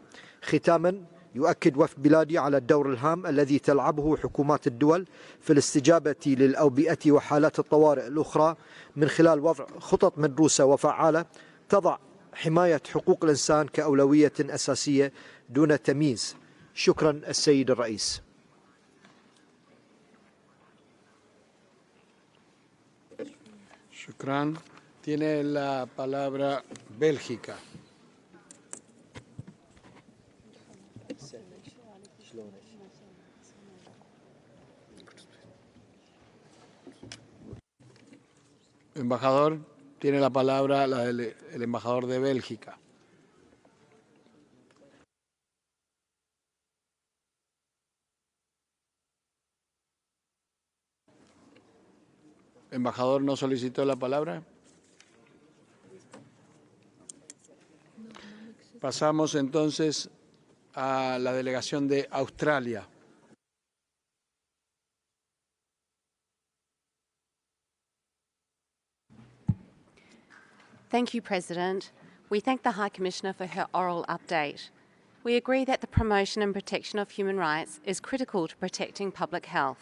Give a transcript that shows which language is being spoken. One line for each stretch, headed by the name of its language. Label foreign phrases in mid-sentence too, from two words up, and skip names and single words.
Arabic: ختاما، يؤكد وفد بلادي على الدور الهام الذي تلعبه حكومات الدول في الاستجابة للأوبئة وحالات الطوارئ الأخرى من خلال وضع خطط مدروسة وفعالة تضع حماية حقوق الإنسان كأولوية أساسية دون تمييز. شكرا السيد الرئيس. Shukran.
Spanish: Tiene la palabra Bélgica. Embajador, tiene la palabra el embajador de Bélgica. Embajador, ¿no solicitó la palabra? Pasamos entonces a la delegación de Australia.
English: Thank you, President. We thank the High Commissioner for her oral update. We agree that the promotion and protection of human rights is critical to protecting public health.